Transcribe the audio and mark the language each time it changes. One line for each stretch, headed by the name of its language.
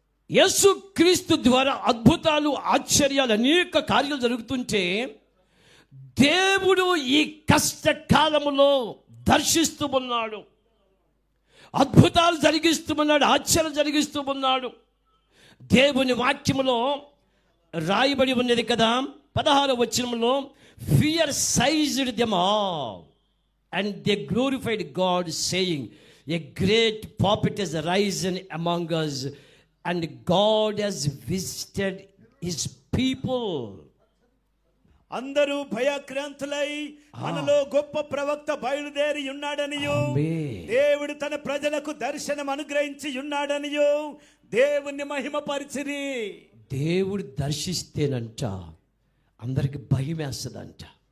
Telugu: యేసుక్రీస్తు ద్వారా అద్భుతాలు, ఆశ్చర్యాలు, అనేక కార్యాలు జరుగుతుంటే దేవుడు ఈ కష్టకాలములో దర్శిస్తూ ఉన్నాడు, అద్భుతాలు జరిగిస్తూ ఉన్నాడు, ఆశ్చర్యాలు జరిగిస్తూ ఉన్నాడు. దేవుని వాక్యములో రాయబడి ఉన్నది కదా 16వ వచనంలో,
English: Fear seized them all. and they glorified God, saying, a great prophet has arisen among us, and God has visited his people.
Telugu: అందరూ భయక్రాంతులై మనలో గొప్ప ప్రవక్త బయలుదేరి ఉన్నాడనియు, ఆమేన్. దేవుడు తన ప్రజలకు దర్శనం అనుగ్రహించి ఉన్నాడనియు దేవుణ్ణి మహిమపరిచిరి. దేవుడు దర్శిస్తేనంట అందరికి భయం వేస్తుందంట.